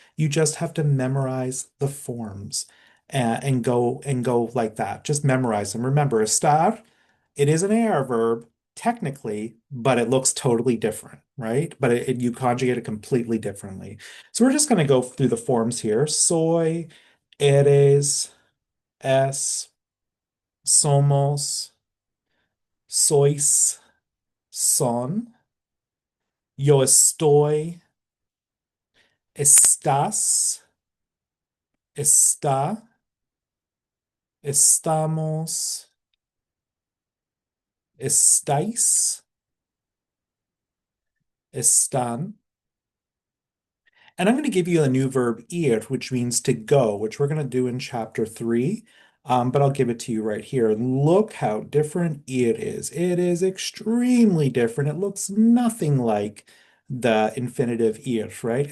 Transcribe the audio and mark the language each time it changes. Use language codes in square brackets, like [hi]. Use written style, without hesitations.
[en] You just have to memorize the forms and go like that. Just memorize them. Remember, estar, it is an AR verb technically, but it looks totally different, right? But you conjugate it completely differently. So we're just going to go through the forms here. [es] Soy, eres, es, somos, sois, son, yo estoy, estás, está, estamos, estáis, están. [en] And I'm going to give you a new verb, ir, which means to go, which we're going to do in chapter 3. But I'll give it to you right here. Look how different it is. It is extremely different. It looks nothing like the infinitive ir, right?